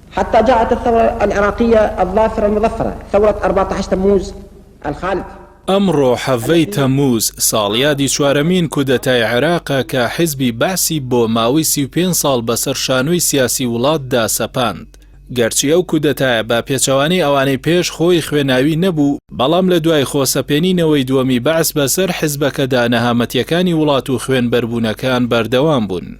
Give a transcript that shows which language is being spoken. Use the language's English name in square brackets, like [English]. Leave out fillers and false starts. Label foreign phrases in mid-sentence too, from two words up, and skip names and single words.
[Arabic] حتى جاءت الثورة العراقية الظافرة المظفرة، ثورة 14 تموز الخالد. [Central Kurdish] ئەمڕۆ حەڤەی تەمووز ساڵیادی چوارەمین کودەتای عێراقە کە حیزبی بەعسی بۆ ماوەی 35 ساڵ بەسەر شانۆی سیاسی وڵاتدا سەپاند. گەرچی ئەو کودەتایە بە پێچەوانەی ئەوانەی پێش خۆی خوێناوی نەبوو، بەڵام لە دوای خۆسەپێنینەوەی دووەمی بەعس بەسەر حیزبەکەدا نەهامەتیەکانی وڵات و خوێنبەربوونەکان بەردەوام بوون.